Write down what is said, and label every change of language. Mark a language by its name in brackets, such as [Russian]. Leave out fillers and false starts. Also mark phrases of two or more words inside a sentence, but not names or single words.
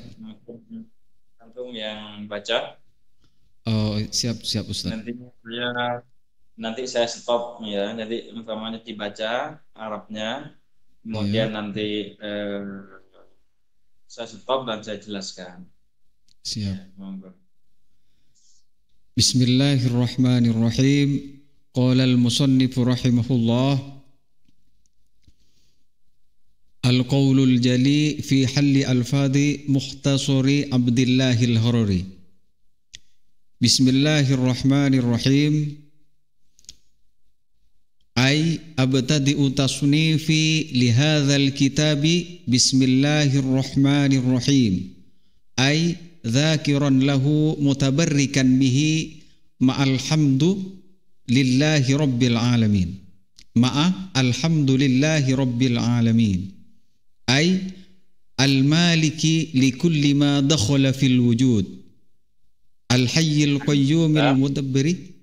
[Indonesian] Antum yang baca. Oh, siap Ustaz. Nanti saya stop, ya. Nanti umpamanya dibaca Arabnya, kemudian nanti saya stop dan saya jelaskan. Siap. Ya, monggo. [Arabic] بسم الله الرحمن الرحيم. قال المصنف رحمه الله، القول الجلي في حل ألفاظ مختصر عبد الله الهرري. بسم الله الرحمن الرحيم. أي أبتدئ تصنيفي لهذا الكتاب بسم الله الرحمن الرحيم. أي ذاكرا له متبركا به مع الحمد لله رب العالمين. مع الحمد لله رب العالمين. أي المالك لكل ما دخل في الوجود. الحي القيوم المدبر.